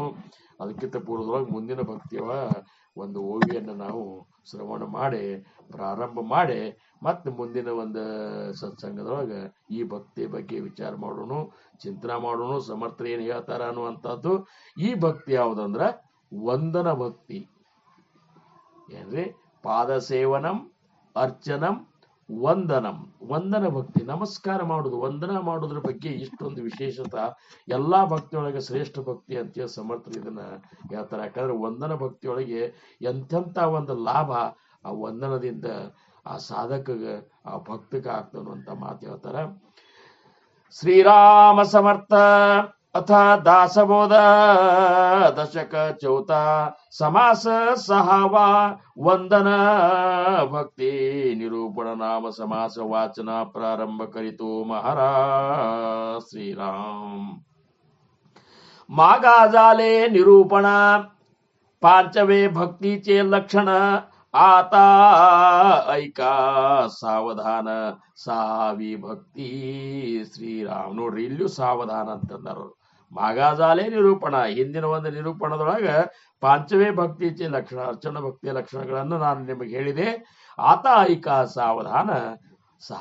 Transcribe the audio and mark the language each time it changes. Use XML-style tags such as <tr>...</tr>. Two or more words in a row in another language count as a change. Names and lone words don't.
<kn>ಅದಕ್ಕಿಂತ ಪೂರ್ವದೊಳಗೆ ಮುಂದಿನ ಭಕ್ತಿಯ ಒಂದು ಓವಿಯನ್ನು ನಾವು ಶ್ರವಣ ಮಾಡಿ ಪ್ರಾರಂಭ ಮಾಡಿ ಮತ್ತೆ ಮುಂದಿನ ಒಂದು ಸತ್ಸಂಗದೊಳಗೆ ಈ ಭಕ್ತಿ ಬಗ್ಗೆ ವಿಚಾರ ಮಾಡೋಣ, ಚಿಂತನೆ ಮಾಡೋಣ. ಸಮರ್ಥರು ಏನ್ ಹೇಳ್ತಾರ ಅನ್ನುವಂಥದ್ದು. ಈ ಭಕ್ತಿ ಯಾವುದಂದ್ರ ವಂದನ ಭಕ್ತಿ. ಏನ್ರಿ?</kn> <sa>ಪಾದ ಸೇವನಂ, ಅರ್ಚನಂ, ವಂದನಂ.</sa> <kn>ವಂದನ ಭಕ್ತಿ, ನಮಸ್ಕಾರ ಮಾಡುದು, ವಂದನ ಮಾಡೋದ್ರ ಬಗ್ಗೆ ಇಷ್ಟೊಂದು ವಿಶೇಷತೆ. ಎಲ್ಲಾ ಭಕ್ತಿಯೊಳಗೆ ಶ್ರೇಷ್ಠ ಭಕ್ತಿ ಅಂತೇಳಿ ಸಮರ್ಥರು ಇದನ್ನ ಹೇಳ್ತಾರೆ. ಯಾಕಂದ್ರೆ ವಂದನ ಭಕ್ತಿಯೊಳಗೆ ಎಂತೆಂತ ಒಂದು ಲಾಭ ಆ ವಂದನದಿಂದ ಆ ಸಾಧಕಗ ಆ ಭಕ್ತಗ ಆಗ್ತಾನಂತ ಮಾತು ಹೇಳ್ತಾರ.</kn> <mr>श्रीराम समर्थ अथ दासबोध दशक चौथा समास सहावा वंदन भक्ती निरूपण नाम समास वाचन प्रारंभ करितो महाराज श्रीराम. मागा झाले निरूपण पांचवे भक्तीचे लक्षण आता ऐका सावधान सावी भक्ती श्रीराम.</mr> <kn>ನೋಡ್ರಿ, ಇಲ್ಲಿಯೂ ಸಾವಧಾನ ಅಂತಂದಾರ.</kn> <mr>मागा झाले निरूपण,</mr> <kn>ಹಿಂದಿನ ಒಂದು ನಿರೂಪಣದೊಳಗ</kn> <mr>पांचवे भक्ती लक्षण,</mr> <kn>ಅರ್ಚನ ಭಕ್ತಿಯ ಲಕ್ಷಣಗಳನ್ನು ನಾನು ನಿಮಗೆ ಹೇಳಿದೆ.</kn> <mr>आता ऐका सावधान सह.</mr>